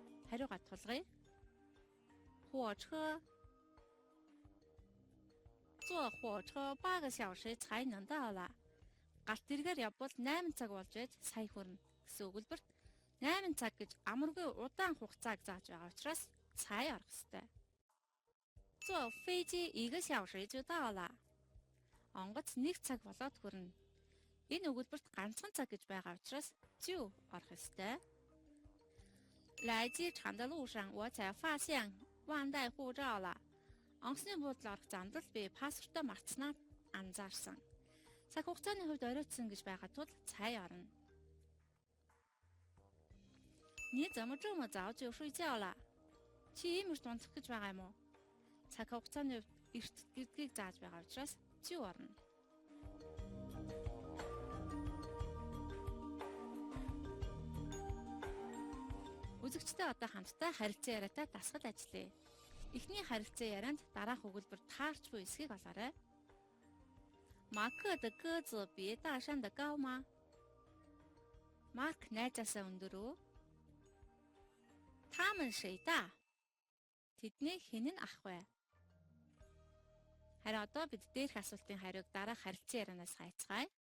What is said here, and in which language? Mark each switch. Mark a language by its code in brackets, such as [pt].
[mn] хариугаа тулгая. [zh] 火车 坐火车8个小时才能到了. [mn] Галт тэргээр явбал 8 цаг болж байж сая хүрнэ гэсэн өгүүлбэрт 8 цаг гэж амаргүй удаан хугацааг зааж байгаа учраас цай орох ёстой. [zh] 坐飞机1个小时就到了. [mn] Онгоц 1 цаг болоод хүрнэ. Энэ өгүүлбэрт ганцхан цаг гэж байгаа учраас зүү орох ёстой. [zh] 来机场的路上我才发现忘带护照了. [mn] Онгоцны буудлын орох замдал би паспортоо мартснаа анзаарсан. Цаг хугацааны хувьд оройтсон гэж байгаа тул цай орно. [zh] 你怎么这么早就睡觉了? [mn] Чи ийм эрт унтах гэж байгаа юм уу? Цаг хугацааны хувьд эрт гэдгийг зааж байгаа учраас зүү орно. Үзэгчдээ одоо хамтдаа харилцан яриатай дасгал ажиллая. Эхний харилцан ярианд дараах өгүүлбэр таарч буй эсхийг олоорой. [zh] 马克的鸽子比大山的高吗? [mn] Марк найзаасаа өндөр үү? [zh] 他们谁大? [mn] Тэдний хэн нь ах вэ? Харин одоо бид дээрх асуултын хариуг дараах харилцан ярианаас хайцгаая.